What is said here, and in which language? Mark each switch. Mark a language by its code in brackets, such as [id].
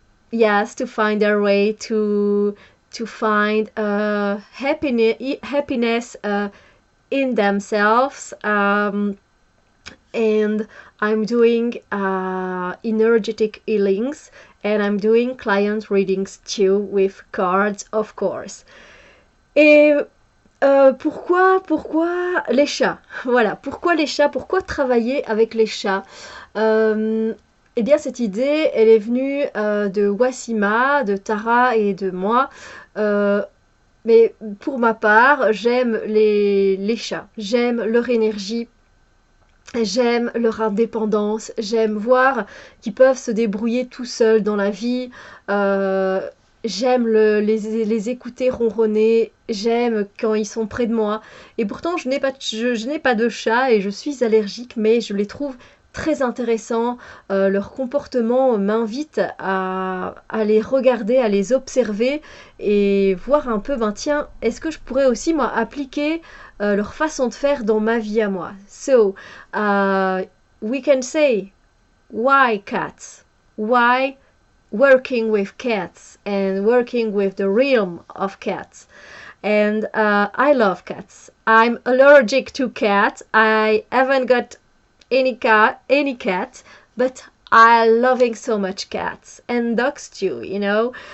[en] Yes, to find their way to find happiness in themselves. And I'm doing energetic healings, and I'm doing client readings too with cards, of course. [fr] Et pourquoi les chats? Voilà, pourquoi les chats? Pourquoi travailler avec les chats? Eh bien, cette idée, elle est venue de Wassima, de Tara et de moi. Mais pour ma part, j'aime les chats. J'aime leur énergie. J'aime leur indépendance. J'aime voir qu'ils peuvent se débrouiller tout seuls dans la vie. J'aime les écouter ronronner. J'aime quand ils sont près de moi. Et pourtant, je n'ai pas de chat et je suis allergique, mais je les trouve très intéressants. Leur comportement m'invite à les regarder, à les observer et voir un peu, ben tiens, est-ce que je pourrais aussi moi appliquer leur façon de faire dans ma vie à moi. [en] So, we can say, why cats? Why working with cats and working with the realm of cats? And I love cats. I'm allergic to cats. I haven't got any cat, but I loving so much cats and dogs too, you know.